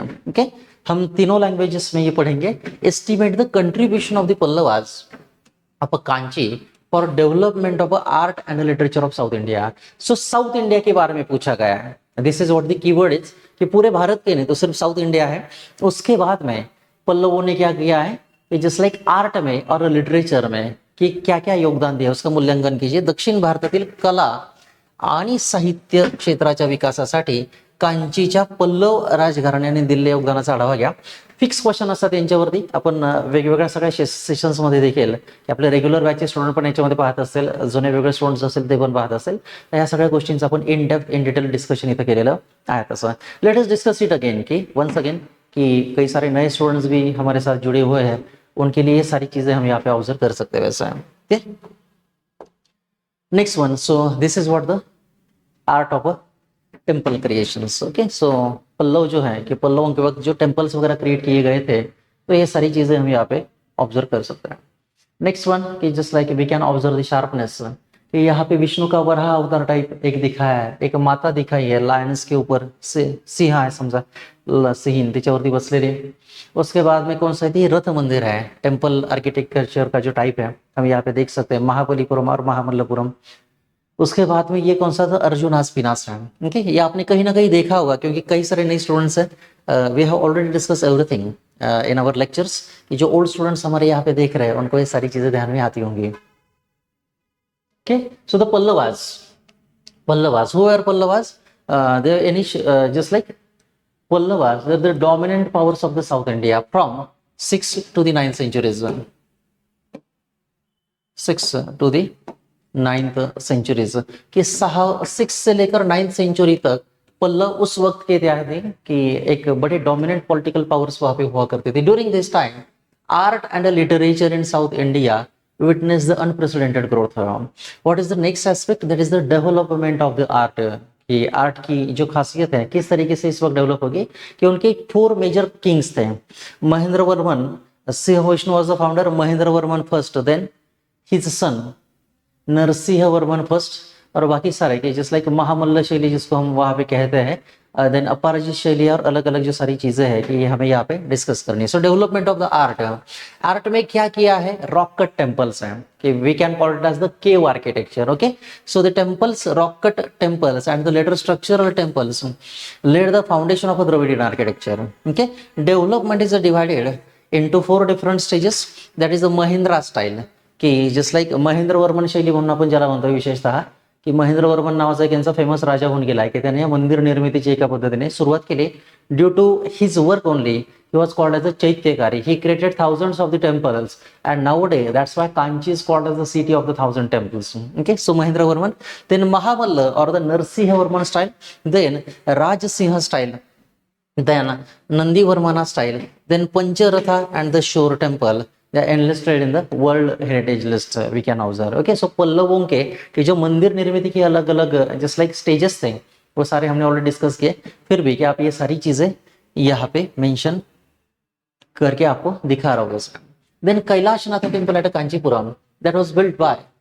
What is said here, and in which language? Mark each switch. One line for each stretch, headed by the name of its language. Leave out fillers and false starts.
Hindi: Okay, हम तीनों languages में ये पढ़ेंगे।
English: Estimate the contribution of the Pallavas of Kanchi for development of art and literature of south India.
Hindi: So south India के बारे में पूछा गया है,
English: this is what the keyword is
Hindi: कि पूरे भारत के नहीं तो सिर्फ साउथ इंडिया है। उसके बाद में पल्लवों ने क्या किया है कि जस्ट लाइक आर्ट में और लिटरेचर में कि क्या क्या योगदान दिया उसका मूल्यांकन कीजिए।
Marathi: दक्षिण भारतातील कला आणि साहित्य क्षेत्राच्या विकासासाठी कांचीच्या पल्लव राजघराण्याने दिलेल्या योगदानाचा आढावा घ्या। फिक्स क्वेश्चन असतात यांच्यावरती, आपण वेगवेगळ्या सगळ्या सेशन्समध्ये देखील की आपले रेग्युलर बॅचचे स्टुडंट पण याच्यामध्ये पाहत असेल, जुने वेगळे स्टुडंट्स असेल ते पण पाहत असेल, तर ह्या सगळ्या गोष्टींचं आपण in depth in detail discussion इथं केलेलं आहे।
Hindi: तसं
English: let us discuss it again
Hindi: कि वंस अगेन कि कई सारे नए स्टूडेंट्स भी हमारे साथ जुड़े हुए हैं, उनके लिए ये सारी चीज़ें हम यहाँ पे ऑब्जर्व कर सकते हैं वैसा।
English: Next one, so this is what the art of a temple creations.
Hindi: Okay, सो पल्लव जो है कि पल्लवों के वक्त जो टेम्पल्स वगैरह क्रिएट किए गए थे, तो ये सारी चीज़ें हम यहाँ पे ऑब्जर्व कर सकते हैं। नेक्स्ट वन कि
English: just like we can observe the sharpness
Hindi: कि यहाँ पे विष्णु का वराह अवतार टाइप एक दिखाया है, एक माता दिखाई है लायंस के ऊपर से, सिंह है समझा,
Marathi: सिंह त्याच्यावरती बसलेले।
Hindi: उसके बाद में कौन सा है, रथ मंदिर है, टेम्पल आर्किटेक्चर का जो टाइप है हम यहाँ पे देख सकते हैं, महाबलीपुरम और महामल्लपुरम। उसके बाद में ये कौन सा था, अर्जुनास पिनासम। ओके, ये आपने कहीं ना कहीं देखा होगा क्योंकि कई सारे नए स्टूडेंट्स हैं।
English: we have already discuss everything in our lectures
Hindi: कि जो ओल्ड स्टूडेंट्स हमारे यहाँ पे देख रहे हैं उनको ये सारी चीजें ध्यान में आती होंगी।
English: Okay, so the Pallavas, who are Pallavas? They are just like Pallavas, they're the dominant powers of the South India from 6th to the 9th centuries. 6th to the 9th centuries
Hindi: कि 6 से लेकर 9th century तक पल्लव उस वक्त के थे कि एक बड़े डोमिनेंट पॉलिटिकल पावर्स वहां पे हुआ करते थे।
English: During this time art and literature in South India witness the unprecedented growth around. What is the next aspect? That is the development of the art.
Hindi: कि आर्ट की जो खासियत है किस तरीके से इस वक्त डेवलप होगी कि उनके 4 मेजर किंग्स थे। Mahendra Varman, Singh Vishnu was the founder, Mahendra Varman first, then his son Narasimha Varman first, और बाकी सारे के जस्ट लाइक महामल्ल शैली जिसको हम वहाँ पे कहते हैं, देन अपराजित शैली और अलग अलग जो सारी चीजें हैं कि ये हमें यहाँ पे डिस्कस करनी है। सो डेवलपमेंट ऑफ द आर्ट में क्या किया है, रॉक कट टेम्पल्स हैं कि
English: We can call it as the cave architecture. Okay, so the temples, rock cut temples and the later structural temples laid the foundation of a Dravidian architecture. Okay, development is divided into 4 different stages. That is the Mahindra style
Marathi: की just like Mahendra Varman शैली म्हणून आपण ज्याला म्हणतो विशेषतः की महेंद्र वर्मन नावाचा एक यांचा फेमस राजा होऊन गेला आहे की त्याने मंदिर निर्मितीची एका पद्धतीने सुरुवात केली।
English: Due to his work only he was called as a Chaityakari. He created thousands of the temples and now day that's why Kanchi is called as the city of the 1000 temples. Okay, so Mahendra Varman, then Mahamalla or the Narasimha Varman style, then Rajasimha style, then Nandivarmana style, then Pancharatha and the Shore temple, they are enlisted in the World Heritage List, we can observe.
Hindi: Okay, so पल्लवों के जो मंदिर निर्मित की अलग अलग just like stages थे वो सारे हमने ऑलरेडी डिस्कस किए, फिर भी कि आप ये सारी चीजें यहाँ पे मेंशन करके आपको दिखा रहा हूँ।
English: then Kailashnath temple at Kanchipuram, that was built by